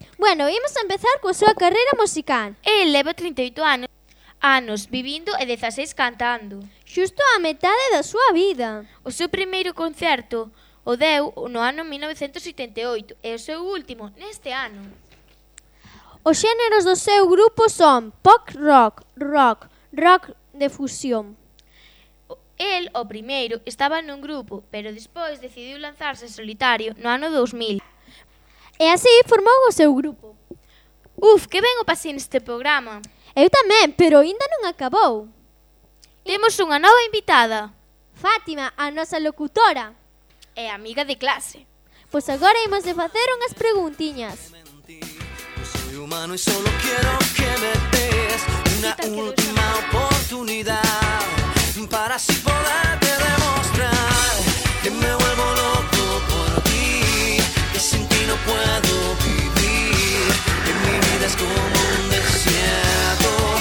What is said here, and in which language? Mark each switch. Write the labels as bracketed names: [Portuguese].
[Galician] Bueno, imos a empezar coa súa carreira musical. Él leva 38 anos vivindo e 16 cantando. Xusto a metade da súa vida. O seu primeiro concerto, o deu no ano 1988 e o seu último neste ano. Os xéneros do seu grupo son pop rock, rock, rock de fusión. El, o primeiro, estaba nun grupo, pero despois decidiu lanzarse en solitario no ano 2000. E así formou o seu grupo. Uf, que ben o pasei neste programa. Eu tamén, pero aínda non acabou. Temos unha nova invitada. Fátima, a nosa locutora. E amiga de clase. Pois agora imos de facer unhas preguntiñas. [Spanish] Humano y solo quiero que me des una última oportunidad para así poderte demostrar que me vuelvo loco por ti, que sin ti no puedo vivir, que mi vida es como un desierto